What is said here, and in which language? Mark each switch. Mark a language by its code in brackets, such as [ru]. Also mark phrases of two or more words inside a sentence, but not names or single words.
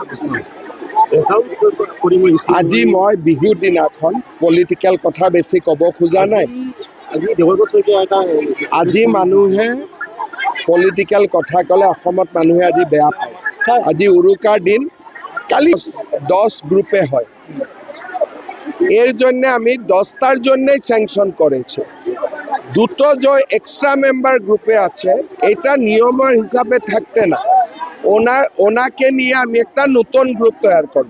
[as] আজি মই বিহুৰ দিনাখন পলিটিকেল কথা বেছি ক'ব খোজা নাই। আজি মানুহে পলিটিকেল কথা ক'লে অসমত মানুহে আজি বেয়া পায়। আজি উৰুকাৰ দিন, কালি 10 গ্রুপে হয়। [bn] এর জন্য আমি 10টার জন্যই স্যাংশন করেছি। দুটো যে [en] extra member [bn] গ্রুপে আছে এটা নিয়মের হিসাবে থাকতে না, ওনাকে নিয়ে আমি একটা নতুন গ্রুপ তৈরি করব।